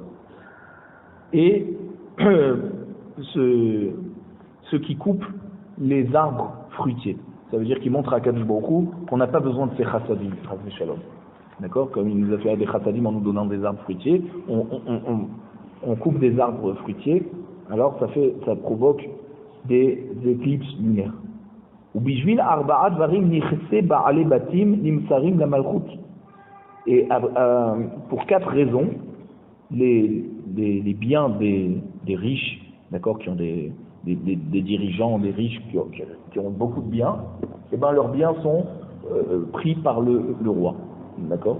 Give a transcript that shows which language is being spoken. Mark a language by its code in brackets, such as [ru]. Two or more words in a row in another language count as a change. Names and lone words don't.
[fr] Et ceux qui coupent les arbres fruitiers. Ça veut dire qu'il montre à [he] הקדוש ברוך הוא [fr] qu'on n'a pas besoin de ces chassadim, shalom. D'accord? Comme il nous a fait des chassadim en nous donnant des arbres fruitiers, on coupe des arbres fruitiers, alors ça provoque des éclipses lunaires. [he] ובשביל ארבעת ורים נכסי בעלי בתים נמסרים למלכות. [fr] Et pour 4 raisons, les biens des riches, d'accord, qui ont des dirigeants, des riches qui ont beaucoup de biens, et ben leurs biens sont pris par le roi, d'accord.